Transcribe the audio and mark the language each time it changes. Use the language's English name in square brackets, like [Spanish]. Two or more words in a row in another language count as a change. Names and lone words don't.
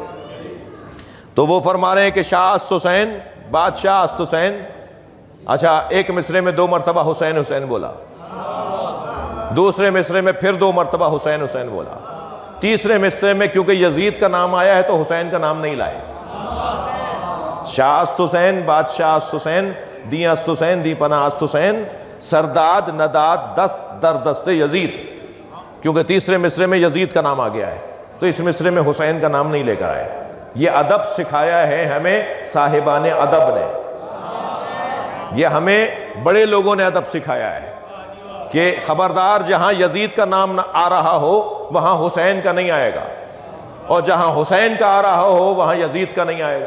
[Urdu] تو وہ فرما رہے ہیں کہ [Persian] شاہ است حسین، بادشاہ است حسین. [Urdu] اچھا، ایک مصرے میں 2 مرتبہ حسین حسین بولا، دوسرے مصرے میں پھر 2 مرتبہ حسین حسین بولا، تیسرے مصرے میں کیونکہ یزید کا نام آیا ہے تو حسین کا نام نہیں لائے. [Persian] شاہ است حسین، بادشاہ است حسین، دی است حسین، دی پناہ است حسین، سرداد نداد دست در دست یزید. [Urdu] کیونکہ تیسرے مصرے میں یزید کا نام آ گیا ہے تو اس مصرے میں حسین کا نام نہیں لے کر آئے. یہ ادب سکھایا ہے ہمیں صاحبان ادب نے، یہ ہمیں بڑے لوگوں نے ادب سکھایا ہے کہ خبردار جہاں یزید کا نام آ رہا ہو وہاں حسین کا نہیں آئے گا، اور جہاں حسین کا آ رہا ہو وہاں یزید کا نہیں آئے گا.